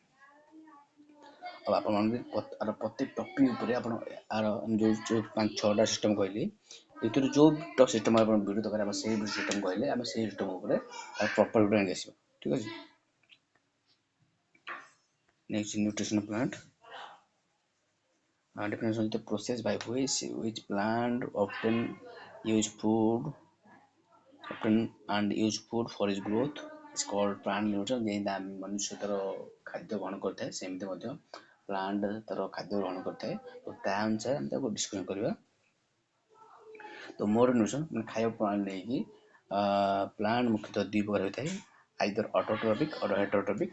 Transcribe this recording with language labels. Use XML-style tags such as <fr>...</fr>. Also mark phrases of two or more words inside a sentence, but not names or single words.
<or>ଆଉ ଆପଣମାନେ ଆର ପ୍ରତି ଟପିକ୍ ଉପରେ ଆପଣ ଆର ଯେଉଁ 5-6ଟା ସିଷ୍ଟମ୍ କହିଲି, ଏଥିରୁ ଯେଉଁ ସିଷ୍ଟମ୍ ଆପଣ ଭିଡ଼ିଓ ଦରକାର ଆମେ ସେଇ ସିଷ୍ଟମ୍ କହିଲେ ଆମେ ସେଇ ସିଷ୍ଟମ୍ ଉପରେ ତାର</or> <en>proper video</en> <or>ଆଣିକି ଆସିବା। ଠିକ୍ ଅଛି।</or> <en>next nutrition plant definition of the process by which plant often use food for its growth is called plant nutrition।</en> <or>ଯେମିତି ମନୁଷ୍ୟ ତାର ଖାଦ୍ୟ ଗ୍ରହଣ କରିଥାଏ ସେମିତି ମଧ୍ୟ ପ୍ଲାଣ୍ଟ ତାର ଖାଦ୍ୟ ଗ୍ରହଣ କରିଥାଏ, ତ ତା ଅନୁସାରେ ଆମେ ତାକୁ ଡିସ୍କସନ୍ କରିବା। ତ ମୋର ନ୍ୟୁଟ୍ରିସନ୍ ମାନେ ଖାଇବା ପ୍ରଣାଳୀ ନେଇକି ପ୍ଲାଣ୍ଟ ମୁଖ୍ୟତଃ 2 ପ୍ରକାର ହୋଇଥାଏ,</or> <en>either autotrophic or heterotrophic.</en>